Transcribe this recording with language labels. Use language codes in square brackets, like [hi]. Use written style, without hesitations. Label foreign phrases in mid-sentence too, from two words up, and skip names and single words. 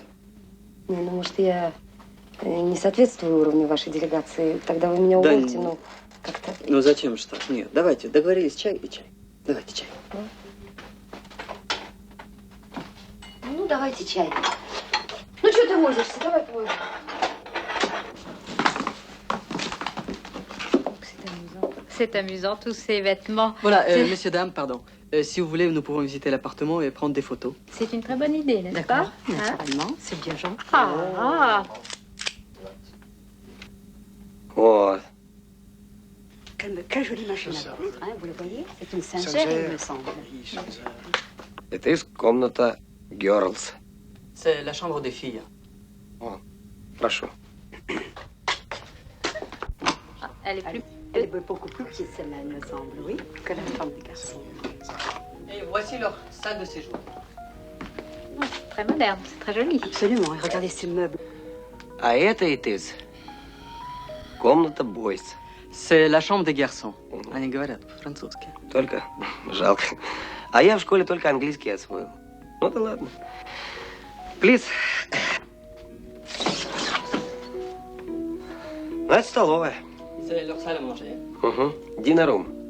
[ru] Не, ну может я не соответствую уровню вашей делегации, тогда вы меня Да уволите, не- ну как-то... Ну зачем же так? Нет, давайте, договорились, чай и чай. Давайте чай. Ну давайте чай. Ну что ты возишься, давай поможем. [fr] C'est amusant, tous ces vêtements. Voilà, C'est- messieurs, dames, pardon. Si vous voulez, nous pouvons visiter l'appartement et prendre des photos. C'est une très bonne idée, n'est-ce pas? Naturellement, c'est bien gentil. Ah, [ru] Вот. [fr] Quelle jolie machine à coudre, hein, vous le voyez? C'est une sincère, il me semble. [ru] Это из комната Girls. [fr] C'est la chambre des filles. [ru] Прошу. [fr] elle est plus... Elle est beaucoup plus petite, celle-là, il me semble, oui, que la chambre des garçons. Et voici leur salle de séjour. Très moderne, c'est très joli. Absolument, et regardez ces meubles. [ru] А это из комната Boys. [fr] C'est la chambre des garçons. [ru] Они говорят по-французски. Только жалко. А я в школе только английский освоил. Ну да ладно. Плиз. Ну, это столовая. [fr] C'est leur salle à manger. [ru] Угу. Динарум.